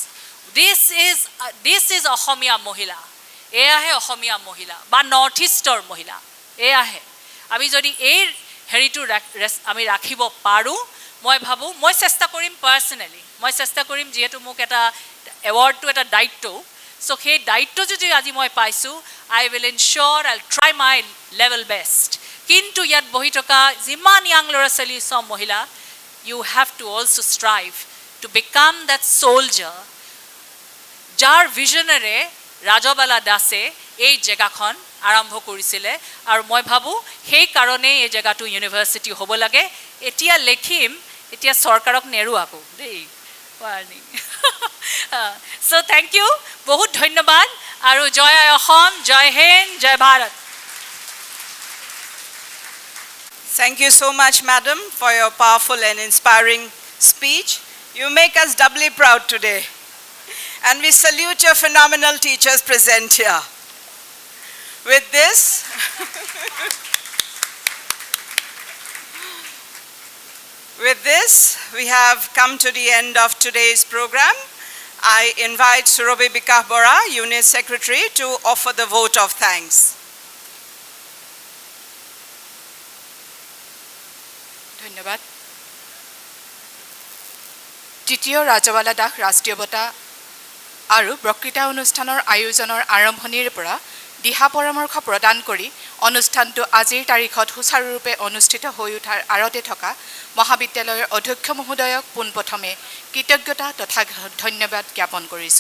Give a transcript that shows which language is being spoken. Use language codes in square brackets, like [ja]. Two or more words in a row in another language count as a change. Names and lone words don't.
[en] this is [as] অসমীয়া মহিলা, এয়াহে অসমীয়া মহিলা বা নৰ্থ ইষ্টৰ মহিলা, এয়াহে। আমি যদি এই হেৰিটো আমি ৰাখিব পাৰোঁ, মই ভাবোঁ, মই চেষ্টা কৰিম পাৰ্চনেলি, মই চেষ্টা কৰিম, যিহেতু মোক এটা এৱাৰ্ডটো এটা দায়িত্ব। চ' সেই দায়িত্ব যদি আজি মই পাইছোঁ, [en] I will ensure I will try my level best. [as] কিন্তু ইয়াত বহি থকা যিমান য়াং ল'ৰা ছোৱালী চব মহিলা, [en] you have to also strive to become that soldier [as] যাৰ ভিজনেৰে ৰাজাবালা দাসে এই জেগাখন আৰম্ভ কৰিছিলে। আৰু মই ভাবোঁ সেইকাৰণেই এই জেগাটো ইউনিভাৰ্চিটি হ'ব লাগে। এতিয়া লিখিম, এতিয়া চৰকাৰক নেৰো আকৌ দেই, ৱাৰ্ণিং। [en] so thank you, [as] বহুত ধন্যবাদ আৰু জয় অসম, জয় হিন্দ, জয় ভাৰত। [en] Thank you so much, madam, for your powerful and inspiring speech. You make us doubly proud today. And we salute your phenomenal teachers present here. With this, we have come to the end of today's program. I invite Surobi Bikah Bora, Unit Secretary, to offer the vote of thanks. [as] ধন্যবাদ। তৃতীয় ৰাজাবালা দাস ৰাষ্ট্ৰীয় বঁটা আৰু বক্তৃতা অনুষ্ঠানৰ আয়োজনৰ আৰম্ভণিৰ পৰা দিহা পৰামৰ্শ প্ৰদান কৰি অনুষ্ঠানটো আজিৰ তাৰিখত সুচাৰুৰূপে অনুষ্ঠিত হৈ উঠাৰ আঁৰতে থকা মহাবিদ্যালয়ৰ অধ্যক্ষ মহোদয়ক পোনপ্ৰথমে কৃতজ্ঞতা তথা ধন্যবাদ জ্ঞাপন কৰিছোঁ।